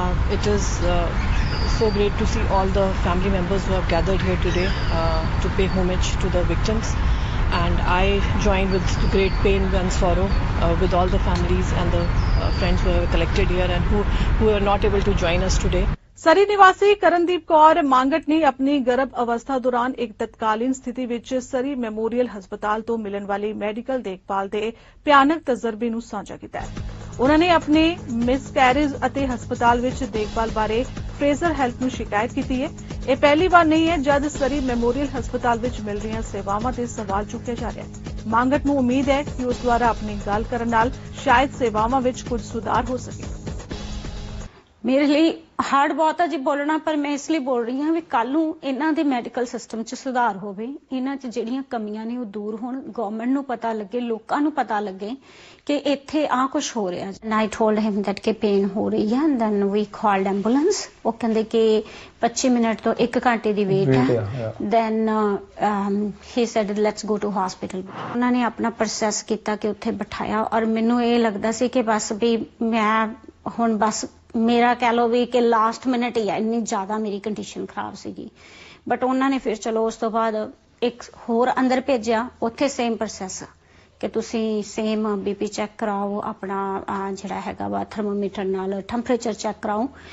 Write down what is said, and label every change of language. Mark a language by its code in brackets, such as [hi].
[en] It is so great to see all the family members who have gathered here today to pay homage to the victims. And I join with great pain and sorrow with all the families and the friends who have collected here and who are not able to join us today. [pa] ਸਰੀ ਨਿਵਾਸੀ ਕਰਨਦੀਪ ਕੌਰ ਮਾਂਗਟ ਨੇ ਆਪਣੀ ਗਰਭ ਅਵਸਥਾ ਦੌਰਾਨ ਇੱਕ ਤਤਕਾਲੀਨ ਸਥਿਤੀ ਵਿੱਚ ਸਰੀ memorial ਹਸਪਤਾਲ ਤੋਂ ਮਿਲਣ ਵਾਲੀ ਮੈਡੀਕਲ ਦੇਖਭਾਲ ਦੇ ਭਿਆਨਕ ਤਜਰਬੇ ਨੂੰ ਸਾਂਝਾ ਕੀਤਾ ਹੈ। ਉਹਨਾਂ ਨੇ ਆਪਣੇ ਮਿਸਕੈਰੇਜ ਅਤੇ ਹਸਪਤਾਲ ਵਿੱਚ ਦੇਖਭਾਲ ਬਾਰੇ ਫਰੇਜ਼ਰ ਹੈਲਥ ਨੂੰ ਸ਼ਿਕਾਇਤ ਕੀਤੀ ਹੈ। ਇਹ ਪਹਿਲੀ ਵਾਰ ਨਹੀਂ ਹੈ ਜਦ ਸਰੀ ਮੈਮੋਰੀਅਲ ਹਸਪਤਾਲ ਵਿੱਚ ਮਿਲ ਰਹੀਆਂ ਸੇਵਾਵਾਂ ਤੇ ਸਵਾਲ ਚੁੱਕਿਆ ਜਾ ਰਿਹਾ ਹੈ। ਮਾਂਗਟ ਨੂੰ ਉਮੀਦ ਹੈ ਕਿ ਉਸ ਦੁਆਰਾ ਆਪਣੀ ਗੱਲ ਕਰਨ ਨਾਲ ਸ਼ਾਇਦ ਸੇਵਾਵਾਂ ਵਿੱਚ ਕੁਝ ਸੁਧਾਰ ਹੋ ਸਕੇ। ਮੇਰੇ ਲਈ ਹਾਰਡ ਬਹੁਤ ਹੈ ਜੀ ਬੋਲਣਾ, ਪਰ ਮੈਂ ਇਸ ਲਈ ਬੋਲ ਰਹੀ ਹਾਂ ਵੀ ਕੱਲ ਨੂੰ ਇਹਨਾਂ ਦੇ ਮੈਡੀਕਲ ਸਿਸਟਮ 'ਚ ਸੁਧਾਰ ਹੋਵੇ, ਇਹਨਾਂ 'ਚ ਜਿਹੜੀਆਂ ਕਮੀਆਂ ਨੇ ਉਹ ਦੂਰ ਹੋਣ, ਗਵਰਨਮੈਂਟ ਨੂੰ ਪਤਾ ਲੱਗੇ, ਲੋਕਾਂ ਨੂੰ ਪਤਾ ਲੱਗੇ ਕਿ ਇੱਥੇ ਆ ਕੁਝ ਹੋ ਰਿਹਾ। [en] I told him that [pa] ਕਿ ਪੇਨ ਹੋ ਰਹੀ ਹੈ, [en] then we called ambulance. [pa] ਉਹ ਕਹਿੰਦੇ ਕਿ 25 ਮਿੰਟ ਤੋਂ 1 ਘੰਟੇ ਦੀ ਵੇਟ ਹੈ। [en] then he said let's go to hospital. [pa] ਉਹਨਾਂ ਨੇ ਆਪਣਾ ਪ੍ਰੋਸੈਸ ਕੀਤਾ ਕਿ ਉੱਥੇ ਬਿਠਾਇਆ, ਔਰ ਮੈਨੂੰ ਇਹ ਲੱਗਦਾ ਸੀ ਕਿ ਬਸ ਵੀ ਮੈਂ ਹੁਣ ਬਸ ਮੇਰਾ ਕਹਿ ਲਓ ਵੀ ਕਿ ਲਾਸਟ ਮਿੰਟ ਹੀ ਆ, ਇੰਨੀ ਜ਼ਿਆਦਾ ਮੇਰੀ ਕੰਡੀਸ਼ਨ ਖਰਾਬ ਸੀਗੀ। ਬਟ ਉਹਨਾਂ ਨੇ ਫਿਰ ਚਲੋ ਉਸ ਤੋਂ ਬਾਅਦ ਇੱਕ ਹੋਰ ਅੰਦਰ ਭੇਜਿਆ, ਉੱਥੇ ਸੇਮ ਪ੍ਰੋਸੈਸ ਕਿ ਤੁਸੀਂ ਸੇਮ BP ਚੈੱਕ ਕਰਾਓ, ਆਪਣਾ ਜਿਹੜਾ ਹੈਗਾ ਵਾ ਥਰਮੋਮੀਟਰ ਨਾਲ ਟੈਂਪਰੇਚਰ ਚੈੱਕ ਕਰਾਓ।